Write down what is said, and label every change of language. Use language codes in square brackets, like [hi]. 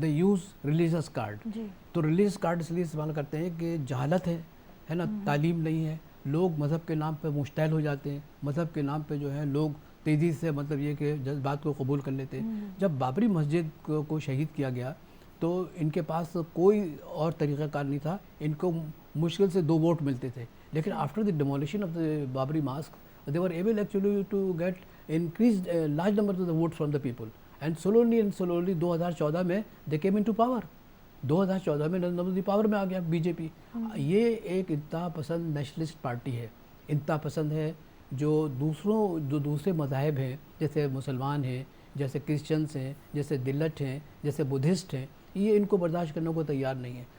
[en] They use religious card. [ur] تو religious card اس لیے استعمال کرتے ہیں کہ جہالت ہے نا, تعلیم نہیں ہے, لوگ مذہب کے نام پہ مشتعل ہو جاتے ہیں, مذہب کے نام پہ جو ہے لوگ تیزی سے مطلب یہ کہ جذبات کو قبول کر لیتے ہیں. جب بابری مسجد کو شہید کیا گیا تو ان کے پاس کوئی اور طریقہ کار نہیں تھا, ان کو مشکل سے 2 ووٹ ملتے تھے. لیکن [en] After the demolition of the Babri mosque they were able actually to get increased large number of the vote from the people. And slowly 2014 [ur] میں [en] They came into power. [ur] 2014 میں نریندر مودی پاور میں آ گیا بی جے پی. یہ ایک انتہا پسند نیشنلسٹ پارٹی ہے, انتہا پسند ہے, جو دوسرے مذاہب ہیں جیسے مسلمان ہیں, جیسے کرسچنس ہیں, جیسے دلت ہیں, جیسے بدھسٹ ہیں, یہ ان کو برداشت کرنے کو تیار نہیں ہے.